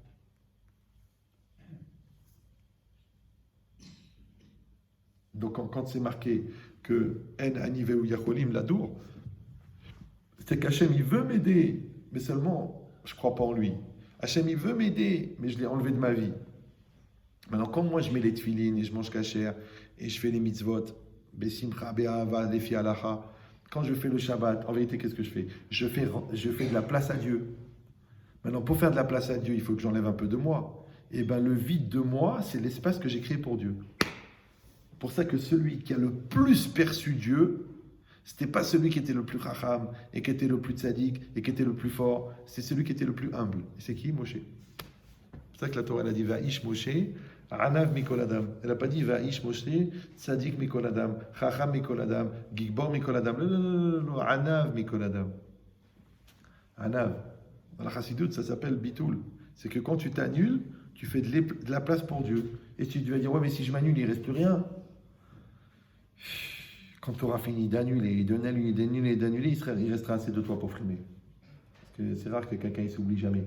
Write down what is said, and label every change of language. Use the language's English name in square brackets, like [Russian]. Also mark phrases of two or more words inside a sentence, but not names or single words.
[French] Donc quand c'est marqué que [Hebrew] אין אנו יכולים לדור, [French] c'est qu'Hachem, il veut m'aider, mais seulement, je ne crois pas en lui. Hachem, il veut m'aider, mais je l'ai enlevé de ma vie. Maintenant, comme moi, je mets les tefilines et je mange kasher et je fais les mitzvot, [Hebrew] בשמחה, באהבה, לפי הלכה, [French] quand je fais le Shabbat, en vérité, qu'est-ce que je fais? Je fais de la place à Dieu. Maintenant, pour faire de la place à Dieu, il faut que j'enlève un peu de moi. Et bien, le vide de moi, c'est l'espace que j'ai créé pour Dieu. C'est pour ça que celui qui a le plus perçu Dieu, c'était pas celui qui était le plus racham, et qui était le plus tzaddik, et qui était le plus fort, c'est celui qui était le plus humble. Et c'est qui? Moshe. C'est pour ça que la Torah, elle a dit [Hebrew] והאיש משה, ענו מכל אדם. [French] Elle n'a pas dit [Hebrew] והאיש משה, צדיק מכל אדם, חכם מכל אדם, גבור מכל אדם. [French] Non, [Hebrew] ענו מכל אדם. [French] Anav. Dans la Chassidoute, ça s'appelle Bitoul. C'est que quand tu t'annules, tu fais de la place pour Dieu. Et tu vas dire, ouais, mais si je m'annule, il ne reste plus rien. Quand tu auras fini d'annuler, il restera assez de toi pour frimer. Parce que c'est rare que quelqu'un ne s'oublie jamais.